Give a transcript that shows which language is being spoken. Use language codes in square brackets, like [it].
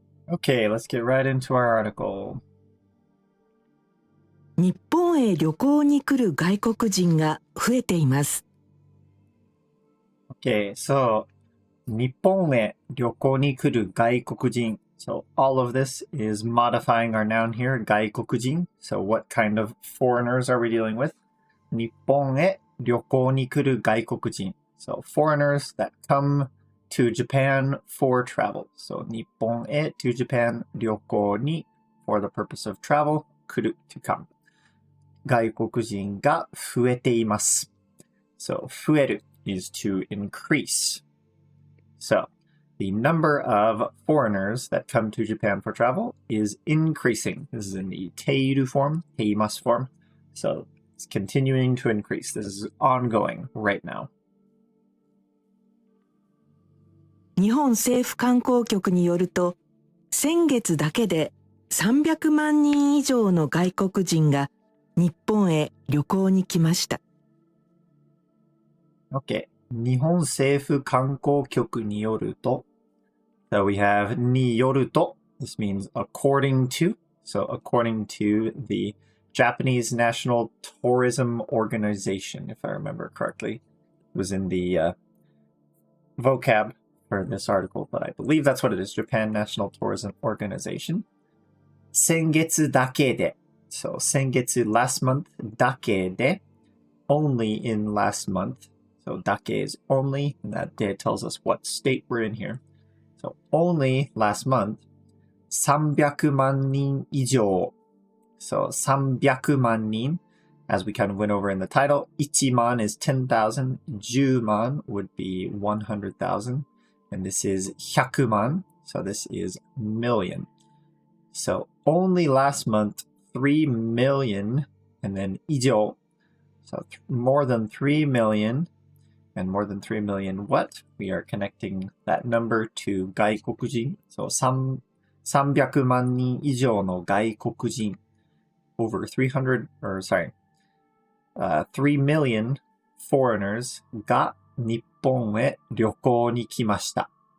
[en] Okay, let's get right into our article. [ja] 日本へ旅行に来る外国人が増えています。 Okay, so 日本へ旅行に来る外国人. [en] So all of this is modifying our noun here, 外国人. So what kind of foreigners are we dealing with? [ja] 日本へ旅行に来る外国人. [en] So foreigners that come to Japan for travel. So [ja] 日本へ [en] to Japan [ja] 旅行に [en] for the purpose of travel [ja] 来る [en] to come. [ja] 外国人が増えています. [en] So 増える is to increase. So the number of foreigners that come to Japan for travel is increasing. This is in the ている form, ています form. So it's continuing to increase. This is ongoing right now. [ja] 日本政府観光局によると、先月だけで300万人以上の外国人が日本へ旅行に来ました。 [en] Okay. [ja] 日本政府観光局によると [en] So we have [ja] によると [en] This means according to. So according to the Japanese National Tourism Organization, if I remember correctly. It was in the vocab for this article, but I believe that's what it is. Japan National Tourism Organization. [ja] 先月だけで [en] So 先月 last month [ja] だけで [en] only in last month. So だけ is only, and that day tells us what state we're in here. So only last month [ja] 300万人以上 [en] So [ja] 300万人 [en] as we kind of went over in the title. 1万 is 10,000. 10万 would be 100,000. And this is 100万.So this is million. So only last month, 3 million, and then 以上. So more than 3 million, and more than 3 million what? We are connecting that number to 外国人. So [ja] 300万人以上の外国人. [en] Over 300, or sorry, 3 million foreigners [ja] が日本へ旅行に来ました.